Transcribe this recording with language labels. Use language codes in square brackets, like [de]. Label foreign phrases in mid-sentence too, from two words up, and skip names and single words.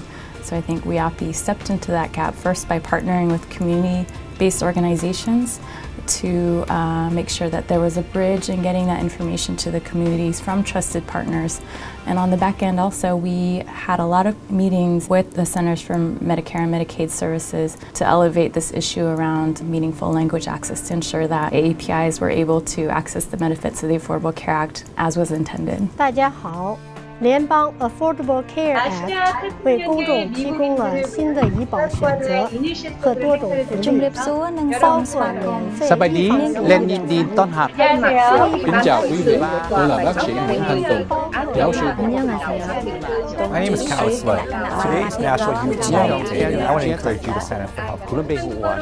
[en] So I think WIOPI stepped into that gap first by partnering with community-based organizations to make sure that there was a bridge in getting that information to the communities from trusted partners. And on the back end also, we had a lot of meetings with the Centers for Medicare and Medicaid Services to elevate this issue around meaningful language access to ensure that AAPIs were able to access the benefits of the Affordable Care Act as was intended. [zh] 大家好，联邦 Affordable Care Act 为公众提供了新的医保选择和多种福利，包括免费 Lên nhìn tin ต้อนรับ. [vi] Kính chào quý vị, tôi là bác sĩ Nguyễn Thanh Tùng, giáo sư. [en] My name is Cal Slay. Today is National Youth Mental Day, and I want to encourage you to sign up for health care.